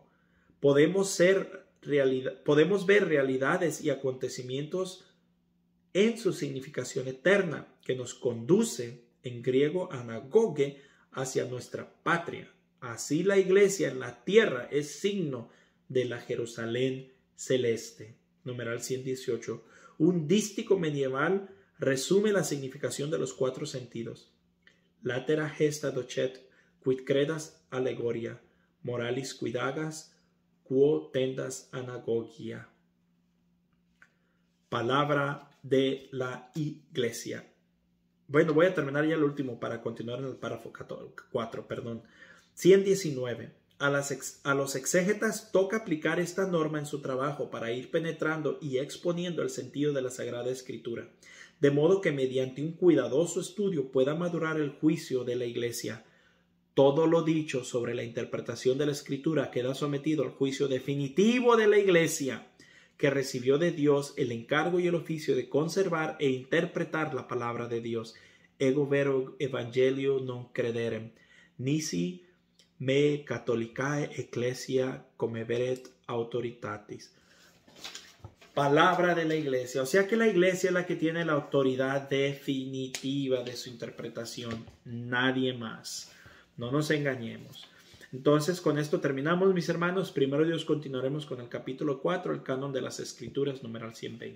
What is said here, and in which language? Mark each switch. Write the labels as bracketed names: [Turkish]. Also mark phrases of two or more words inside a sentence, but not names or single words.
[Spanish] Podemos ver realidades y acontecimientos en su significación eterna, que nos conduce, en griego anagoge, hacia nuestra patria. Así la iglesia en la tierra es signo de la Jerusalén celeste. Numeral 118. Un dístico medieval resume la significación de los cuatro sentidos. [Latin] latera gesta docet, quid credas allegoria, moralis quidagas, quo tendas anagogia. [Spanish] Palabra de la Iglesia. Bueno, voy a terminar ya el último para continuar en el párrafo 4, 119. A los exégetas toca aplicar esta norma en su trabajo para ir penetrando y exponiendo el sentido de la Sagrada Escritura, de modo que mediante un cuidadoso estudio pueda madurar el juicio de la Iglesia. Todo lo dicho sobre la interpretación de la Escritura queda sometido al juicio definitivo de la Iglesia, que recibió de Dios el encargo y el oficio de conservar e interpretar la palabra de Dios. [Latin] Ego vero evangelio non crederem, nisi me catholicae ecclesia comeveret autoritatis. [Spanish] Palabra de la Iglesia. O sea que la Iglesia es la que tiene la autoridad definitiva de su interpretación. Nadie más. No nos engañemos. Entonces, con esto terminamos, mis hermanos. Primero Dios, continuaremos con el capítulo 4, el canon de las Escrituras, numeral 120.